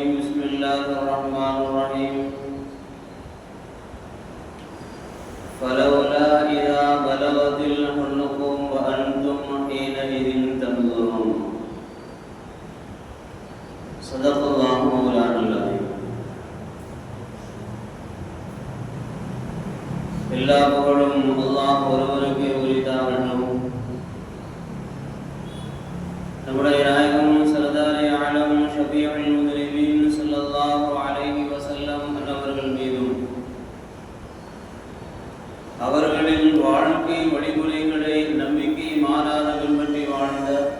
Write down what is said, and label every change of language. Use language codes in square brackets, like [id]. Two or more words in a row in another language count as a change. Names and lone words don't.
[ar] بسم الله الرحمن الرحيم. فلولا إذا بلغت الحلقوم وأنتم حينئذ تنظرون. صدق الله مولانا العظيم. [ta] எல்லா புகழும் அல்லாஹ் ஒருவருக்கே உரித்தாகட்டும். நம்முடைய நாயகம் [ur] سردارِ عالم [ar] شفيع المذنبين صلى الله عليه وسلم [ta] அவர்கள் மீதும் அவர்களின் வாழ்க்கை வழிமுறைகளை நம்பிக்கை மாறாத பின்பற்றி வாழ்ந்த